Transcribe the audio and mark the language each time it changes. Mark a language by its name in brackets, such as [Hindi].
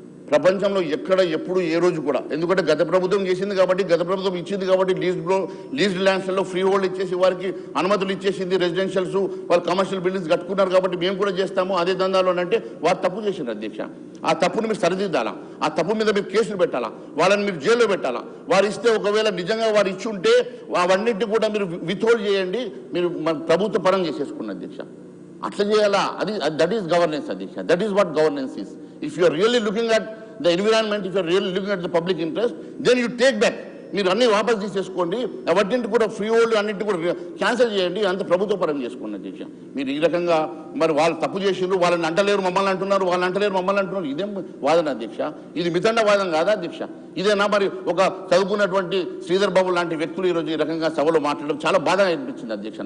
[Telugu] ప్రపంచంలో ఎక్కడ ఎప్పుడు ఏ రోజు కూడా, ఎందుకంటే గత ప్రభుత్వం చేసింది కాబట్టి, గత ప్రభుత్వం ఇచ్చింది కాబట్టి, లీజ్డ్ ల్యాండ్స్లో ఫ్రీ హోల్డ్ ఇచ్చేసి వారికి అనుమతులు ఇచ్చేసింది, రెసిడెన్షియల్స్ వాళ్ళు కమర్షియల్ బిల్డింగ్స్ కట్టుకున్నారు కాబట్టి మేము కూడా చేస్తాము అదే దందాలో అంటే వారు తప్పు చేసిండ్రు అధ్యక్ష. ఆ తప్పును మీరు సరిదిద్దాలా, ఆ తప్పు మీద మీరు కేసులు పెట్టాలా, వాళ్ళని మీరు జైల్లో పెట్టాలా. వారు ఇస్తే ఒకవేళ నిజంగా వారు ఇచ్చి ఉంటే అవన్నింటినీ కూడా మీరు విత్హోల్డ్ చేయండి, మీరు ప్రభుత్వ పరం చేసేసుకున్న అధ్యక్ష. అట్లా చేయాలా, అది [English] that is governance [Telugu] అధ్యక్ష. [English] That is what governance is. If you are really looking at the environment, if you are really looking at the public interest, then you take back. [Telugu] మీరు అన్ని వాపస్ తీసేసుకోండి, వాటిని కూడా ఫ్రీ హోల్డ్ అన్నింటి కూడా cancel చేయండి, అంత ప్రభుత్వ పరం చేసుకోండి అధ్యక్ష. మీరు ఈ రకంగా మరి వాళ్ళు తప్పు చేసిండ్రు, వాళ్ళని అంటలేరు మమ్మల్ని అంటున్నారు, వాళ్ళని అంటలేరు మమ్మల్ని అంటున్నారు, ఇదేం వాదన అధ్యక్ష? ఇది మితండ వాదం కాదా అధ్యక్ష? ఇదేనా మరి ఒక చదువుకున్నటువంటి శ్రీధర్ బాబు లాంటి వ్యక్తులు ఈరోజు ఈ రకంగా సభలో మాట్లాడడం చాలా బాధగా అనిపించింది అధ్యక్ష.